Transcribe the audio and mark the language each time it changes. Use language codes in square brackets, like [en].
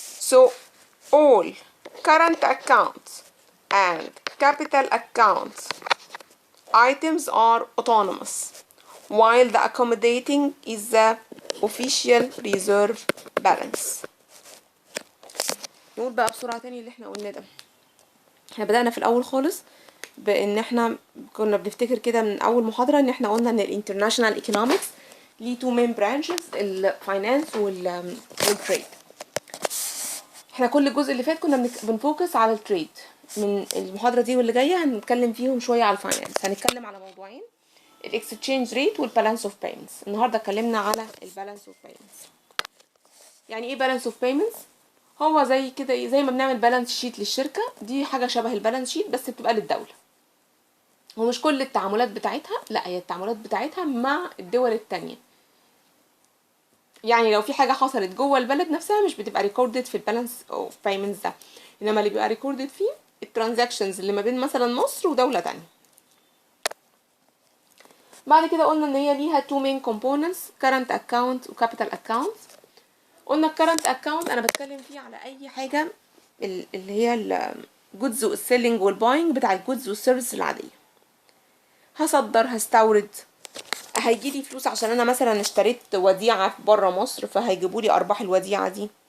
[en] So all current accounts and capital accounts items are autonomous, while the accommodating is the official reserve balance. [ar] نقول بقى بسرعة تاني اللي احنا قلنا ده. احنا بدأنا في الأول خالص بإن احنا كنا بنفتكر كده من أول محاضرة إن احنا قلنا إن الانترناشونال ايكونومكس ليه تو مين برانشز، الفاينانس والتريد. احنا كل الجزء اللي فات كنا بنفوكس على التريد. من المحاضرة دي واللي جاية هنتكلم فيهم شوية على الفاينانس. هنتكلم على موضوعين: الاكستشينج ريت والبالانس اوف بايمنتس. النهارده اتكلمنا على البالانس اوف بايمنتس. يعني ايه بالانس اوف بايمنتس؟ هو زي كده، زي ما بنعمل بالانس شيت للشركة، دي حاجة شبه البالانس شيت بس بتبقى للدولة. ومش كل التعاملات بتاعتها، لا، هي التعاملات بتاعتها مع الدول التانية. يعني لو في حاجة حصلت جوه البلد نفسها مش بتبقى ريكوردد في البالانس اوف بايمنتس ده، انما اللي بيبقى ريكوردد فيه الترانزاكشنز اللي ما بين مثلا مصر ودولة تانية. بعد كده قلنا ان هي ليها [en] two main components: current account [ar] و capital account. قلنا current account انا بتكلم فيه على اي حاجة اللي هي الجودز والسيلينج والباينج بتاع الجودز والسيرفيس العادية. هصدر، هستورد، هيجيلي فلوس عشان انا مثلا اشتريت وديعة في بره مصر فهيجيبولي ارباح الوديعة دي.